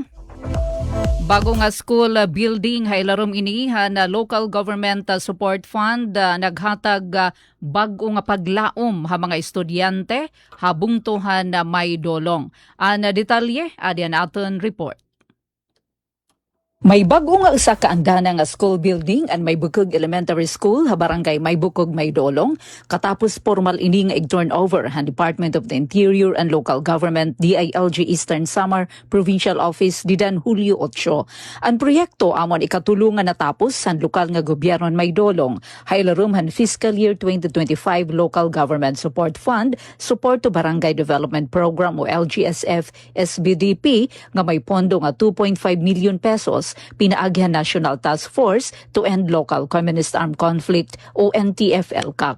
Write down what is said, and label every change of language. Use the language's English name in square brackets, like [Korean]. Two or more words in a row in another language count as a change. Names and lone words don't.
[Waray] Bago nga [English] school building [Waray] hailarom ini na local government support fund naghatag bago nga paglaom ha mga estudyante habungtuhan na may dolong. Ana detalye adyan aton report. May bago nga usa ka andana nga [English] school building [Waray] and may bukog elementary school ha barangay may bukog may dolong katapos formal ini nga ig-turnover han Department of the Interior and Local Government DILG Eastern Samar Provincial Office didan Hulyo 8. Ang proyekto amon ikatulong nga natapos han lokal nga gobyerno may dolong hailarum han [English] fiscal year [Waray] 2025 Local Government Support Fund Support to Barangay Development Program o LGSF SBDP nga may pondo nga 2.5 million pesos pinaagyan National Task Force to End Local Communist Armed Conflict o NTF-ELCAC.